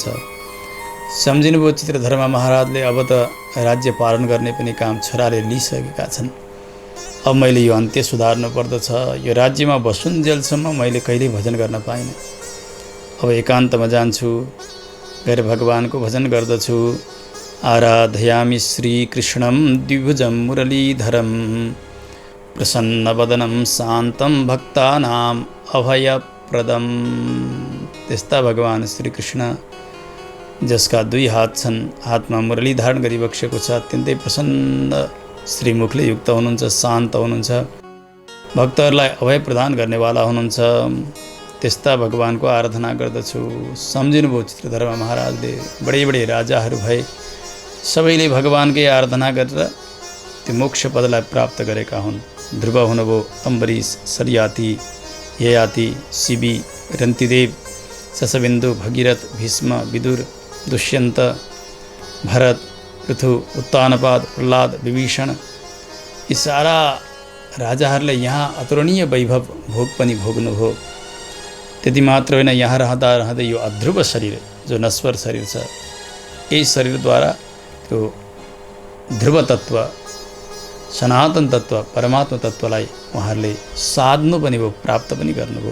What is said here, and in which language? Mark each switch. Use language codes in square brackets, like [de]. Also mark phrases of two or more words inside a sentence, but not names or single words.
[ne] सम्झिनुभयो चित्रधर्मा महाराजले, अब त राज्य पालन गर्ने पनि काम छोराले लिइसकेका छन्। अब मैले यो अन्त्य सुधार्नु पर्दछ। यो राज्यमा बसुन्जेलसम्म मैले कहिल्यै भजन गर्न पाइनँ। अब एकान्तमा जान्छु, गएर भगवानको भजन गर्दछु। [sa] आराधयामि श्रीकृष्णं द्विभुजं मुरलीधरं प्रसन्नवदनं शान्तं भक्तानाम् अभयप्रदं। [ne] त्यस्ता भगवान श्रीकृष्ण जसका दुई हात छन्, हातमा मुरली धारण गरी बसेको छ, अत्यन्तै प्रसन्न श्रीमुखले युक्त हुनुहुन्छ, शान्त हुनुहुन्छ, भक्तहरूलाई अभय प्रदान गर्नेवाला हुनुहुन्छ। त्यस्ता भगवानको आराधना गर्दछु। सम्झिनुभयो चित्रधर्मा महाराजले, बडे बडे राजाहरू भए सबैले भगवानकै आराधना गरेर त्यो मोक्ष पदलाई प्राप्त गरेका हुन्। ध्रुव हुनुभयो, अम्बरीश, सरियाती, ययाति, शिबी, रन्तिदेव, शशबिन्दु, भगीरथ, भीष्म, विदुर, दुष्यन्त, भरत, पृथु, उत्तानपाद, प्रह्लाद, विभीषण, यी सारा राजाहरूले यहाँ अतुलनीय वैभव भोग पनि भोग्नुभयो। त्यति मात्र होइन, यहाँ रहँदा रहँदै यो अध्रुव शरीर जो नश्वर शरीर छ, यही शरीरद्वारा त्यो ध्रुव तत्त्व, सनातन तत्त्व, परमात्मा तत्त्वलाई उहाँहरूले साध्नु पनि भयो, प्राप्त पनि गर्नुभयो।